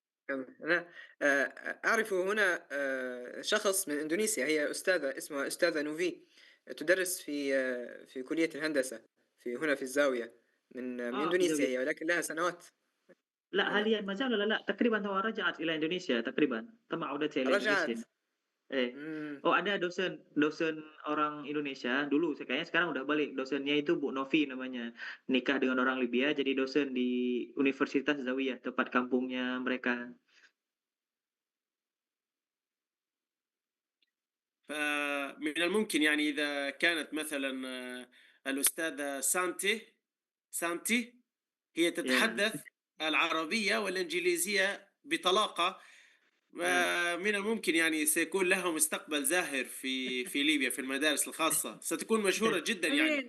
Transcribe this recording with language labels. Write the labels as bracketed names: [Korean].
[Arabic] أنا أعرف هنا شخص من إندونيسيا، هي أستاذة اسمها أستاذة نوفي، تدرس في كلية الهندسة هنا في الزاوية من في إندونيسيا زاوية. هي، ولكن لها سنوات لا هل هنا. هي ما زال ولا لا؟ تقريبا هو رجعت إلى إندونيسيا تقريبا تم عودتها إلى رجعت إندونيسيا. [Indonesian] Oh ada dosen orang Indonesia dulu, kayaknya sekarang udah balik. Dosennya itu Bu Novi namanya. Nikah dengan orang Libya, jadi dosen di Universitas Zawiyah, tempat kampungnya mereka. [Arabic] فمن الممكن يعني إذا كانت مثلا الأستاذة سانتي هي تتحدث العربية والإنجليزية بطلاقة من الممكن يعني سيكون لها مستقبل زاهر في ليبيا في المدارس الخاصة ستكون مشهورة جدا يعني